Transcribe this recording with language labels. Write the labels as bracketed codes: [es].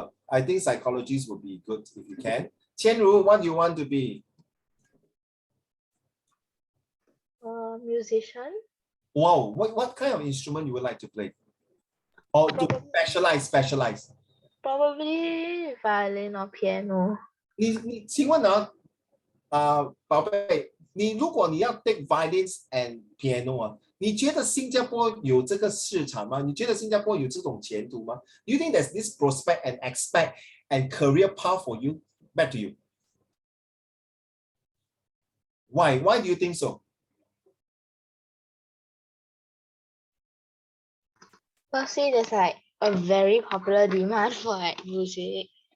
[en] I think psychologists would be good if you can. Qianru, what do you want to be? Musician. Wow, what kind of instrument you would like to play? Or to specialize? Probably violin or piano. [zh] 请问宝贝，如果你要 [en] take violins and piano [zh] 你觉得新加坡有这个市场吗？你觉得新加坡有这种前途吗？ [en] Do you think there's this prospect and expect and career path for you? Back to you. Why? Why do you think so? Firstly, there's like a very popular demand for like music.